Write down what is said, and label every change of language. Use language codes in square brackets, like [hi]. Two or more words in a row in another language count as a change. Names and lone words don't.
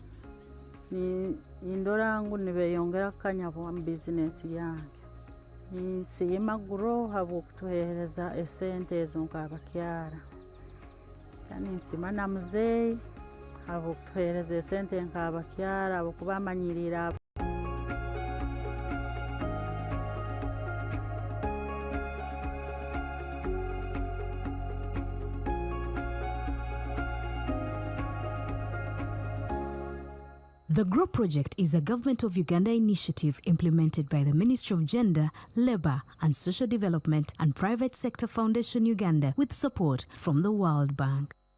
[nyo] indora ngu nibeyongera kanya mu bizinesi yange nsima grow habw'okutuheereza esente ezo nk'abakyala kandi nsima na muzeeyi habw'okutuheereza esente nk'abakyala habw'okuba amanyirira [en] The GROW project is a Government of Uganda initiative implemented by the Ministry of Gender, Labour and Social Development and Private Sector Foundation Uganda with support from the World Bank.